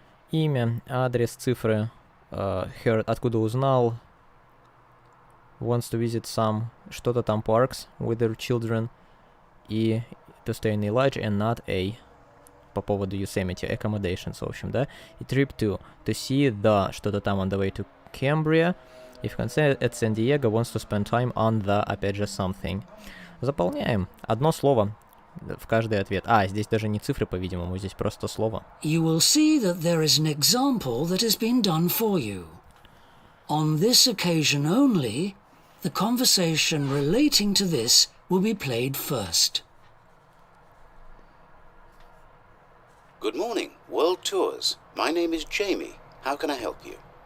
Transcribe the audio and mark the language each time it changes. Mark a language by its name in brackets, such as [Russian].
[Russian] Имя, адрес, цифры, [English] heard, [Russian] откуда узнал, [English] wants to visit some, [Russian] что-то там [English] parks with their children, и to stay in a lodge and not a, [Russian] по поводу [English] Yosemite, accommodations, [Russian] в общем, да, и [English] trip to see the, что-то там on the way to Cambria, [Russian] И в конце [English] at San Diego wants to spend time on the, [Russian] опять же, [English] something. [Russian] Заполняем. Одно слово в каждый ответ. Здесь даже не цифры, по-видимому, здесь просто слово. [English] You will see that there is an example that has been done for you. On this occasion only, the conversation relating to this will be played first. Good morning, World Tours. My name is Jamie. How can I help you?